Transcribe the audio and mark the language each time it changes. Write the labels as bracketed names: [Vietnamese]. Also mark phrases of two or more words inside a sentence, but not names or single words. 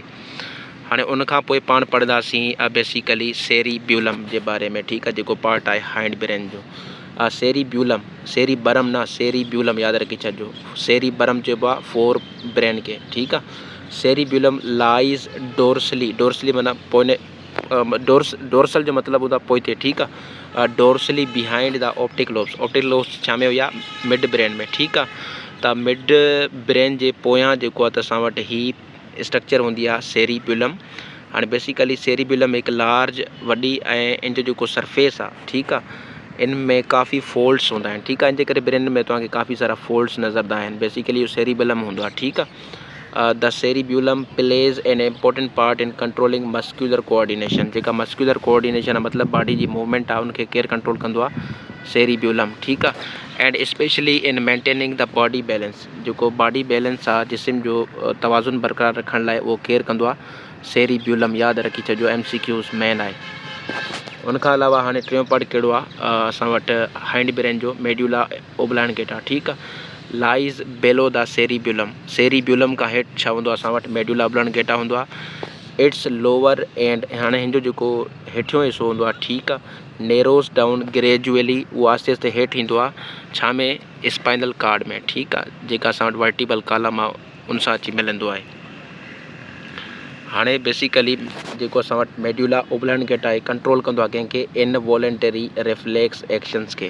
[Sindhi] हाणे उनखां पोइ पाण पढ़ंदासीं बेसिकली सेरिब्यूलम जे बारे में, ठीकु आहे, जेको पार्ट आहे [English] hind brain [Sindhi] जो। सेरिब्यूलम, सेरिबरम न, सेरिब्यूलम यादि रखी छॾिजो। सेरिबरम चइबो आहे 4 ब्रेन खे, ठीकु आहे। [English] cerebellum lies dorsally, [Sindhi] डोर्सली माना पोइ डोर्सल जो मतिलबु हूंदो आहे पोइते, ठीकु आहे। [English] dorsally behind the optic lobes. [Sindhi] ऑप्टिक लोब्स छा में हुया, [English] mid brain [Sindhi] में, ठीकु आहे। त [English] mid brain [Sindhi] जे पोयां जेको आहे त असां वटि ही स्ट्रक्चर हूंदी आहे सेरिब्यूलम। हाणे बेसिकली सेरिब्यूलम हिकु लार्ज, वॾी, ऐं इन जो जेको सरफेस आहे, ठीकु आहे, इन में काफ़ी फोल्ड्स हूंदा आहिनि, ठीकु आहे। इन जे करे ब्रेन में तव्हांखे काफ़ी सारा फोल्ड्स नज़रंदा आहिनि। बेसिकली इहो सेरिब्यूलम हूंदो आहे, ठीकु आहे। [English] the cerebellum plays an important part in controlling muscular coordination. [Sindhi] जेका [English] muscular coordination [Sindhi] आहे, मतिलबु बॉडी जी मूवमेंट आहे, उनखे केरु कंट्रोल कंदो आहे, सेरिब्यूलम, ठीकु आहे। [English] and specially in maintaining the body balance. [Sindhi] जेको [English] body balance [Sindhi] आहे, जिस्म जो तवाज़ुन बरक़रार रखण लाइ उहो केरु कंदो आहे, सेरिब्यूलम, यादि रखी छॾिजो, MCQs मेन आहे। उनखां अलावा हाणे टियों पार्ट कहिड़ो आहे असां वटि [English] hind brain [Sindhi] जो, मेडुला ओब्लांगेटा, ठीकु आहे, [English] lies below the cerebellum. [Sindhi] सेरिब्यूलम खां हेठि छा हूंदो आहे, असां वटि मेडुला ओब्लांगेटा हूंदो आहे। [English] its lower end, [Sindhi] हाणे हिन जो जेको हेठियों हिसो हूंदो आहे, ठीकु आहे, [English] narrows down gradually, [Sindhi] उहो आहिस्ते आहिस्ते हेठि ईंदो आहे, छा में, [English] spinal cord [Sindhi] में, ठीकु आहे, जेका असां वटि [English] vertebral column [Sindhi] आहे उन सां अची मिलंदो आहे। हाणे बेसिकली जेको असां वटि मेडुला ओब्लांगेटा आहे, कंट्रोल कंदो आहे कंहिंखे, [English] involuntary reflex actions [Sindhi] खे।